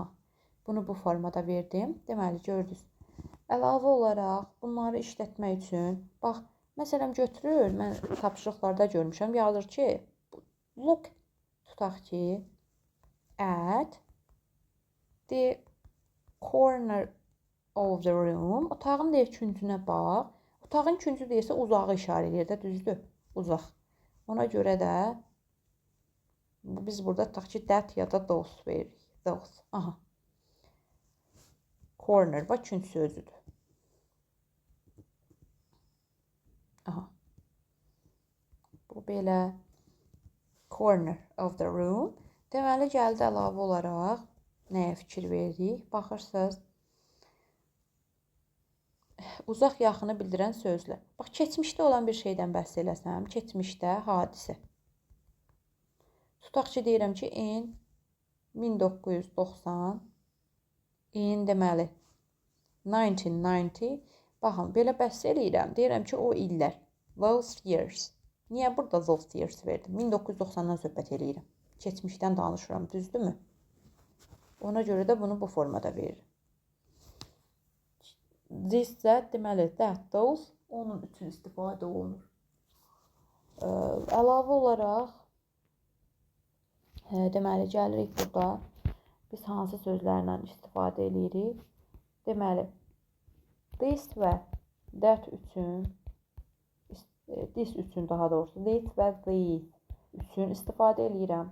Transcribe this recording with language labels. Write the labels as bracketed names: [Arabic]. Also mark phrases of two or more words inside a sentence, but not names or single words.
[Azerbaijani] Bunu bu formada verdim. Deməli gördünüz. Əlavə olaraq bunları işlətmək üçün bax, məsələn götürür, mən tapşırıqlarda görmüşəm, yazır ki look, tutaq ki [English] at the corner of the room. [Azerbaijani] Otağın deyir küncünə bax. Otağın küncü deyirsə uzağı işarə edir də, düzdür? Uzaq. Ona görə də biz burada tutaq ki that ya da those veririk. Those. Aha. Corner bax künc sözüdür. Aha. Bu belə [English] corner of the room. [Azerbaijani] Deməli gəldi əlavə olaraq nəyə fikir veririk? Baxırsınız. Uzaq yaxını bildirən sözlər. Bax, keçmişdə olan bir şeydən bəhs eləsəm, keçmişdə hadisə. Tutaq ki, deyirəm ki, in 1990, in deməli 1990, baxın, belə bəhs eləyirəm, deyirəm ki, o illər, [English] those years. [Azerbaijani] Niyə burada those years verdim? 1990-dan söhbət eləyirəm. Keçmişdən danışıram, düzdürmü? Ona görə də bunu bu formada veririm. This də deməli that, those onun üçün istifadə olunur. Əlavə olaraq deməli gəlirik burada biz hansı sözlərlə istifadə edirik? Deməli this və that üçün this üçün daha doğrusu this və these üçün istifadə edirəm.